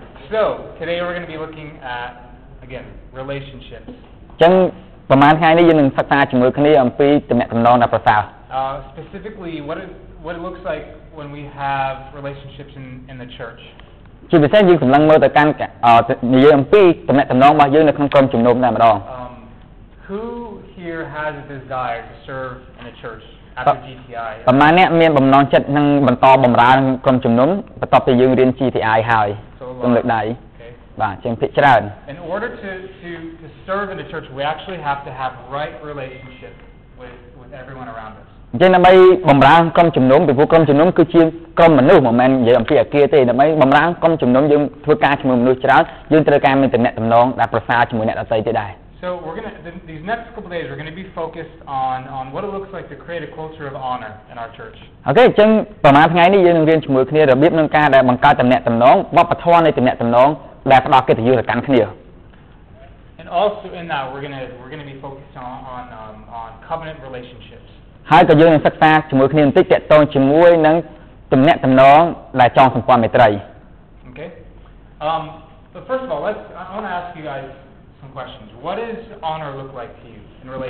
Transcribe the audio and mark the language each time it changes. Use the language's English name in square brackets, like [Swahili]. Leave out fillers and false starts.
[English] So today we're going to be looking at again relationships. [Khmer] ចឹងប្រហែលថ្ងៃនេះយើងនឹងសិក្សាជាមួយគ្នាអំពីទំនាក់ទំនងដ៏ប្រសើរ [English] Specifically what it looks like when we have relationships in the church. [Khmer] ជាពិសេសយើងសម្លឹងមើលទៅកាន់និយាយអំពីទំនាក់ទំនងរបស់យើងនៅក្នុងក្រុមជំនុំតែម្ដង [English] Who here has a desire to serve in a church after GTI? [Khmer] ប្រហែលអ្នកមានបំណងចិត្តនឹងបន្តបម្រើក្រុមជំនុំបន្ទាប់ពីយើងរៀន GTI ហើយសូមលើកដៃបាទជាងភាគច្រើន [English] In order to serve in the church we actually have to have right relationship with everyone around us. [Khmer] អញ្ចឹងដើម្បីបម្រើក្រុមជំនុំពីព្រោះក្រុមជំនុំគឺជាក្រុមមនុស្សមិនមែននិយាយអំពីអាគារទេដើម្បីបម្រើក្រុមជំនុំយើងធ្វើការជាមួយមនុស្សច្រើនយើងត្រូវការមានទំនាក់ទំនងដែលប្រសើរជាមួយអ្នកដទៃទៀតដែរ [English] So these next couple of days we're going to be focused on what it looks like to create a culture of honor in our church. [Khmer] អូខេអញ្ចឹងប្រហែលថ្ងៃនេះយើងនឹងរៀនជាមួយគ្នារបៀបក្នុងការដែលបង្កើតទំនាក់ទំនងវប្បធម៌នៃទំនាក់ទំនងដែលផ្ដល់កិត្តិយសទៅកាន់គ្នា [English] And also in that we're going to be focused on covenant relationships. [Khmer] ហើយក៏យើងនឹងសិក្សាជាមួយគ្នាបន្តិចទាក់ទងជាមួយនឹងទំនាក់ទំនងដែលចងសម្ព័ន្ធមេត្រី [English] Okay. But first of all, I want to ask you guys some questions. What does honor look like to you in relation?